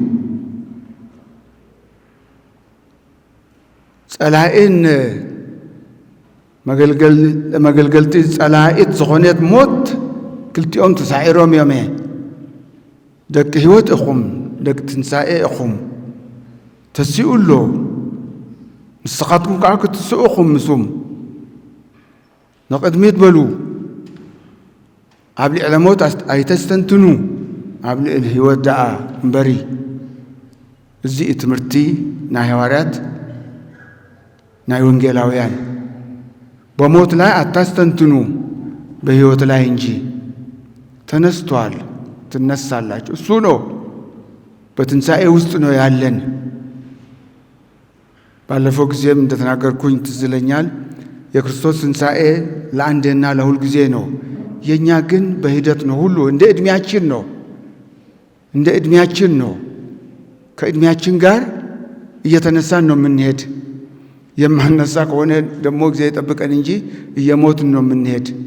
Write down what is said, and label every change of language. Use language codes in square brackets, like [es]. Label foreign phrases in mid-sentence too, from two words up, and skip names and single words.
[ti] ጸላኢን መገልገልቲ ጸላኢት ዝኾነት ሞት ክልቲኦም ተሳዒሮም እዮም ደቂ ሕይወት ኢኹም ደቂ ትንሣኤ ኢኹም ተሲኡሎ ንስኻትኩም ከዓ ክትስኡኹም ምስም ንቕድሚት በሉ ኣብ ልዕለ ሞት ኣይተስተንትኑ ኣብ ልዕሊ ሕይወት ደኣ እምበሪ እዚ ትምህርቲ ናይ ሐዋርያት ናይ ወንጌላውያን [am] በሞት ላይ አታስተንትኑ በሕይወት ላይ እንጂ ተነስቷል ትነሳላችሁ እሱ ነው በትንሣኤ ውስጥ ነው ያለን ባለፈው ጊዜም እንደተናገርኩኝ ትዝ ይለኛል የክርስቶስ ትንሣኤ ለአንዴና ለሁል ጊዜ ነው የኛ ግን በሂደት ነው ሁሉ እንደ እድሜያችን ነው ከእድሜያችን ጋር እየተነሳን ነው የምንሄድ የማነሳ ከሆነ ደግሞ ጊዜ ይጠብቀን እንጂ እየሞትን ነው የምንሄድ